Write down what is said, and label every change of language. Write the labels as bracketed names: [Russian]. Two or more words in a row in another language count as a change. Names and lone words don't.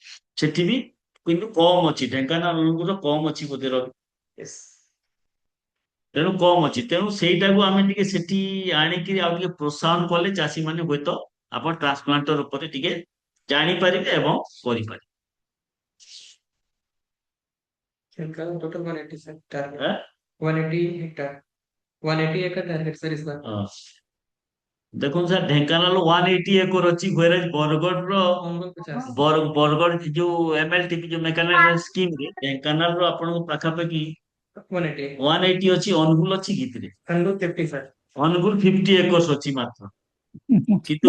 [Odia] ସେଠି ବି କିନ୍ତୁ କମ ଅଛି, ଢେଙ୍କାନାଳ ଅନୁଗୁଳ କମ ଅଛି ବୋଧେ ରବି। ତେଣୁ କମ ଅଛି, ତେଣୁ ସେଇଟାକୁ ଆମେ ଟିକେ ସେଠି ଆଣିକି ଆଉ ଟିକେ ପ୍ରୋତ୍ସାହନ କଲେ ଚାଷୀ ମାନେ ହୁଏତ ଆପଣ ଟ୍ରାନ୍ସପ୍ଲାଣ୍ଟର ଉପରେ ଟିକେ ଜାଣିପାରିବେ ଏବଂ କରିପାରିବେ। [English] Total 180 sir target. [Odia] ଆଁ? [English] 180 hectare. 180 acre target sir is the [Odia] ହଁ। ଦେଖନ୍ତୁ ସାର୍, ଢେଙ୍କାନାଳ 180 ଏକର ଅଛି, ବରଗଡ଼ର [English] Ongol 50. [Odia] ବରଗଡ଼ ଯୋଉ ଏମଏଲଟିପି ଯୋଉ ମେକାନାଇଜ ସ୍କିମ ରେ ଢେଙ୍କାନାଳର ଆପଣଙ୍କୁ ପାଖାପାଖି 180. 180 ଅଛି। ଅନୁଗୁଳ ଅଛି କିଥିରେ? [English] Angul 50 sir. [Odia] ଅନୁଗୁଳ 50 ଏକର ଅଛି ମାତ୍ର। କିନ୍ତୁ